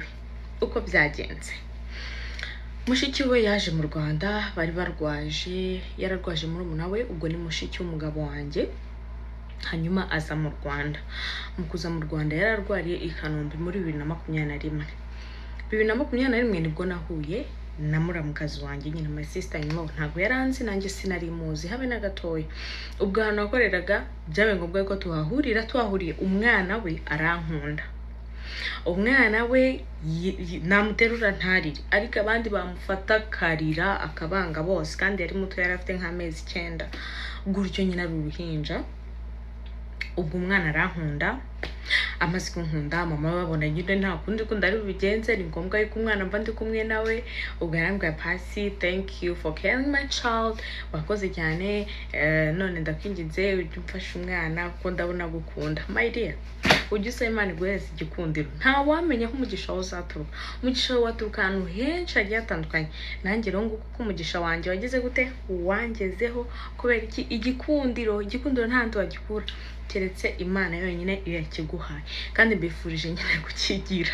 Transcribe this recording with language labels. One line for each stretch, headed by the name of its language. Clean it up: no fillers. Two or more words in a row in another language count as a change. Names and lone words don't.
Kinyarwanda: Uko byagenze, mushikiwe yaje mu Rwanda, bari yararwaje muri umunawe, ubwo ni mushiki w'umugabo wanjye. Hanyuma aza mu Rwanda, mu kuza mu Rwanda yararwariye i Kanombe muri 2021. 2021 nibwo nahuye na muramukazi wanjye nyine
English: my sister
Kinyarwanda: nyuma. Ntabwo yaranzi, nanjye sinari muzi habe na gatoya. Ubwo hano nakoreraga byabe ngombwa ko twahuriye. Umwana we arankunda, umwana we namuterura ntarire, ariko abandi bamufata karira akabanga bose, kandi yari muto, yari afite nk'amezi 9 gutyo nyine ari uruhinja. Ubwo umwana arankunda, amaze kunkunda mama babona nyine nta kundi ko ndari bigenze, ni ngombwa yuko umwana mba ndi kumwe nawe. Ubwo yarambwiye Pasi,
English: thank you for caring my child,
Kinyarwanda: wakoze cyane, none ndakwinginze ujye umfasha umwana kuko ndabona gukunda.
English: My dear,
Kinyarwanda: ujye usaba Imana iguhereze igikundiro. Nta wamenya ko umugisha wawe uzaturuka. Umugisha wawe waturuka ahantu henshi hagiye hatandukanye. Nanjye rero nguko ko umugisha wanjye wageze gute, wangezeho kubera iki? Igikundiro nta handi wagikura keretse Imana yonyine iyo yakiguhaye, kandi mbifurije nyine kukigira.